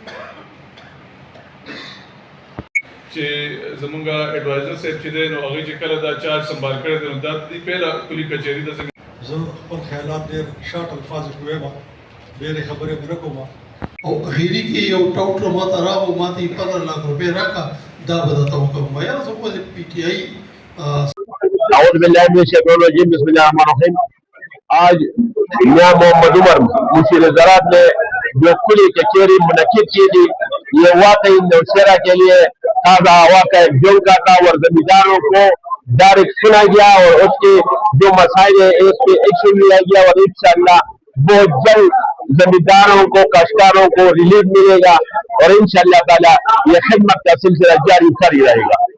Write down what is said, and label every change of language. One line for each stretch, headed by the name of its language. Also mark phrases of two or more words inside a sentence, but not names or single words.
Pashto: چې زمونږه اډوایزر صاحب چې دی نو هغوی چې کله دا چارج سنبال کړی دی نو دا د پیله کلي کچهري ته څنګه زه خپل خیالات ډېر شارټ الفاظ کې وایم، ډېرې خبرې مې نه کوم. او اخیری کې یو ټاوټر ماته راغو، ماته یې 15 لاکھ روپۍ راکړه، دا به درته وکړم. یاره زه خو د پي ټي آی
Arabic: اعوذ باللہ من الشیطان الرجیم، بسم اللہ الرحمن الرحیم.
Urdu: آج میاں محمد عمر مشیر زراعت نے جو کلی کچہری منعقد کی تھی، یہ واقعی نوشہرہ کے لیے تازہ ہوا کا ایک جھونکا تھا اور زمینداروں کو ڈائریکٹ سنا گیا اور اس کے جو مسائل ہیں اس پہ ایکشن لیا گیا اور انشاءاللہ بہت جلد زمینداروں کو کاشتکاروں کو ریلیف ملے گا اور انشاءاللہ تعالی یہ خدمت کا سلسلہ جاری کر ہی رہے گا.